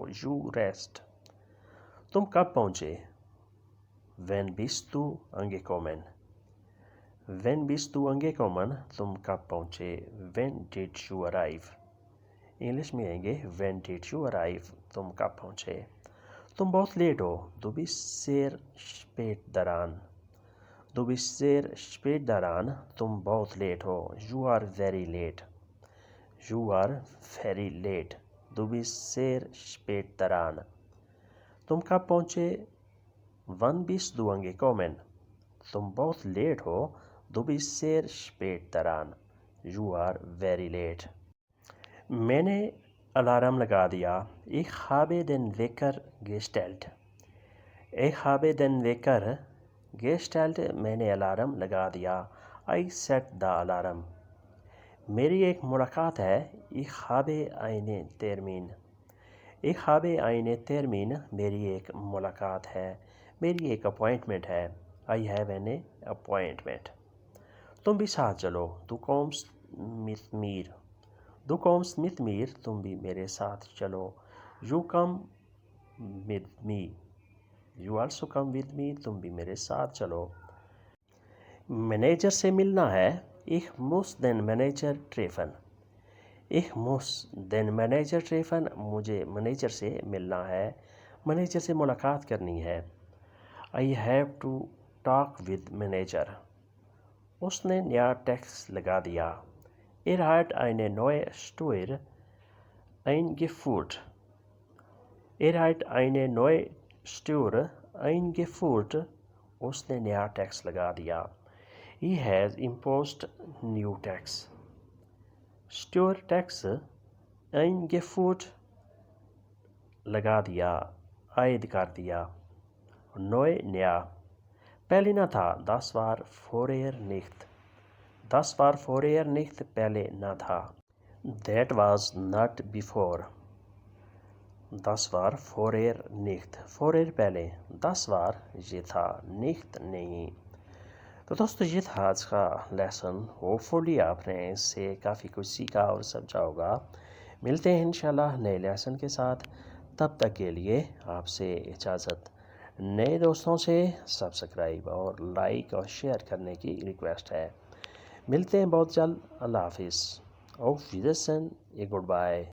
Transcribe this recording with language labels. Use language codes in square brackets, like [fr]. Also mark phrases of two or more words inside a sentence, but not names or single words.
[en] You rest. [ur] تم کب پہنچے, [de] Wann bist du angekommen. Wann bist du angekommen, [ur] تم کب پہنچے. [en] When did you arrive. [ur] انگلش میں آئیں گے [en] When did you arrive, [ur] تم کب پہنچے. تم بہت لیٹ ہو, [de] Du bist sehr spät dran. Du bist sehr spät dran, [ur] تم بہت لیٹ ہو. [en] You are very late. You are very late. [de] Du bist sehr spät dran. [ur] تم کب پہنچے, [de] Wann bist du angekommen. [ur] تم بہت لیٹ ہو, [de] Du bist sehr spät dran. [en] You are very late. [ur] میں نے الارم لگا دیا, [de] Ich habe den Wecker gestellt. Ich habe den Wecker gestellt, [ur] میں نے الارم لگا دیا. [en] I set the alarm. [ur] میری ایک ملاقات ہے, [de] Ich habe einen Termin. Ich habe einen Termin, [ur] میری ایک ملاقات ہے, میری ایک اپوائنٹمنٹ ہے. [en] I have an appointment. [ur] تم بھی ساتھ چلو, [de] Du kommst mit mir. Du kommst mit mir, [ur] تم بھی میرے ساتھ چلو. [en] You come with me. You also come with me, [ur] تم بھی میرے ساتھ چلو. مینیجر سے ملنا ہے, [de] Ich muss den Manager treffen. Ich muss den Manager treffen, [ur] مجھے مینیجر سے ملنا ہے, مینیجر سے ملاقات کرنی ہے. [en] I have to talk with manager. [ur] اس نے نیا ٹیکس لگا دیا. [de] hat eine neue Steuer eingeführt. hat eine neue Steuer eingeführt. [ur] اس نے نیا ٹیکس لگا دیا. [en] He has imposed new tax. [ur] Steuer ٹیکس, eingeführt لگا دیا, عائد کر دیا. Neu نیا, پہلے نہ تھا, [de] Das war vorher nicht. Das war vorher nicht, [ur] پہلے نہ تھا. [en] That was not before. [de] 10 war vorher nicht. Vorher [en] پہلے. [ur] 10 war یہ تھا. Nicht نہیں. تو دوستو یہ تھا آج کا لیسن. ہوپفلی آپ نے اس سے کافی کچھ سیکھا اور سمجھا ہوگا. ملتے ہیں انشاءاللہ نئے لیسن کے ساتھ. تب تک کے لیے آپ سے اجازت. نئے دوستوں سے سبسکرائب اور لائک اور شیئر کرنے کی ریکویسٹ ہے. ملتے ہیں بہت جلد. اللہ حافظ. [de] Auf Wiedersehen. Goodbye.